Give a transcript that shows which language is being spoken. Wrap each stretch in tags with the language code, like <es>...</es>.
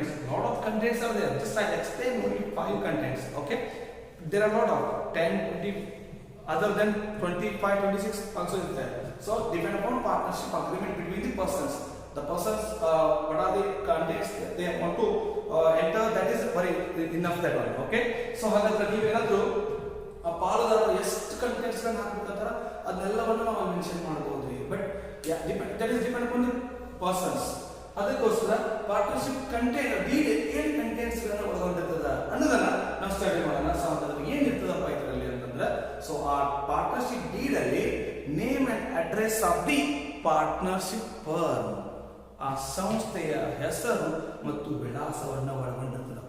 <en>Lot of contents are there. Just I'll explain only 5 contents. Okay, there are lot of 10, 20 other than 25, 26 also is there. So depend upon partnership agreement between the persons. The persons, what are the contents they want to enter, that is very enough that one.</en> <kn>Okay, so ಹಾಗಾದ್ರೆ ನೀವು ಏನಾದರೂ ಆ ಪಾಲುದಾರರು ಎಷ್ಟು contents ಗಳನ್ನು ಹಾಕಬೇಕಂತಾರ ಅದನ್ನೆಲ್ಲವನ್ನು ನಾವು mention ಮಾಡಬಹುದು.</kn> <en>But that is depend upon the persons.</en> <kn>ಅದಕ್ಕೋಸ್ಕರ ಪಾರ್ಟ್ನರ್ಶಿಪ್ ಡೀಡ್ ಏನು ಕಂಟೆಂಟ್ಸ್ ಗಳನ್ನ ಒಳಗೊಂಡಿರ್ತದ ಅನ್ನೋದನ್ನ ನಾವು ಸ್ಟಡಿ ಮಾಡೋಣ. ಸೊ ಅದ್ರಲ್ಲಿ ಏನಿರ್ತದಪ್ಪ ಇದರಲ್ಲಿ ಅಂತಂದ್ರೆ, ಸೊ ಆ ಪಾರ್ಟ್ನರ್ಶಿಪ್ ಡೀಡ್ ಅಲ್ಲಿ</kn> <en>name and address of the partnership firm,</en> <kn>ಆ ಸಂಸ್ಥೆಯ ಹೆಸರು ಮತ್ತು ವಿಳಾಸವನ್ನ ಒಳಗೊಂಡಿರ್ತದೆ.</kn>